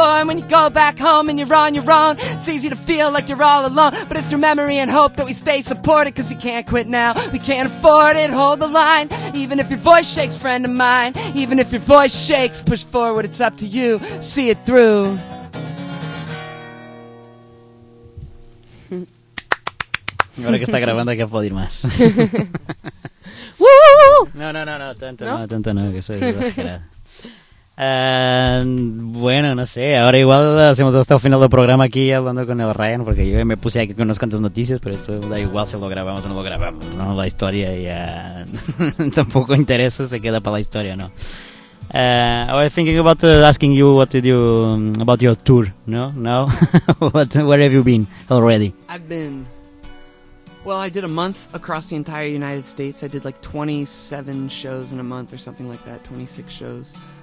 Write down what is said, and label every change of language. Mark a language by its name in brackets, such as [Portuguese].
[English] And when you go back home and you're on, it's easy to feel like you're all alone. But it's through memory and hope that we stay supported, cause you can't quit. Now we can't afford it, hold the line. Even if your voice shakes, friend of mine. Even if your voice shakes, push forward, it's up to you, see it through. [Spanish] Ahora que está grabando hay que aplaudir más. Woo! No, tanto no, que soy exagerado. Bueno, no sé, ahora igual hacemos hasta el final del programa aquí hablando con el Ryan, porque yo me puse aquí con unas cuantas noticias, pero esto da igual si lo grabamos o no lo grabamos, ¿no? La historia ya tampoco interesa, se queda para la historia, ¿no? [English] I was thinking about asking you what to do about your tour, no? No? Where have you been already? I've been... Well, I did a month across the entire United States. I did like 27 shows in a month or something like that, 26 shows.